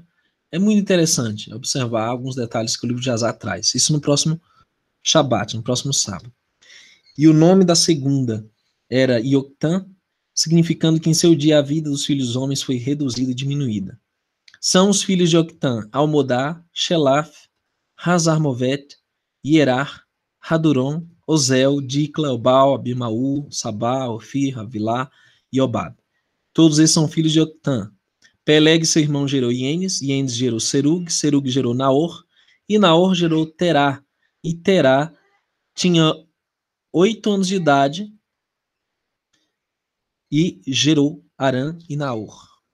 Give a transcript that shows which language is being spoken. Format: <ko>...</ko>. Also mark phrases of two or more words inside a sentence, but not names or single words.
<pt>É muito interessante observar alguns detalhes que o livro de Azar traz. Isso no próximo Shabat, no próximo sábado. E o nome da segunda era Ioctã, significando que em seu dia a vida dos filhos homens foi reduzida e diminuída. São os filhos de Ioctã: Almodá, Shelaf, Hazarmovet, Ierar, Haduron, Ozel, Dicla, Obal, Abimaú, Sabá, Ofir, Avilá e Obad. Todos esses são filhos de Ioctã. Peleg, seu irmão, gerou Ienes, Ienes gerou Serug, Serug gerou Naor, e Naor gerou Terá. E Terá tinha 8 anos de idade e gerou Arã e Naor.</pt>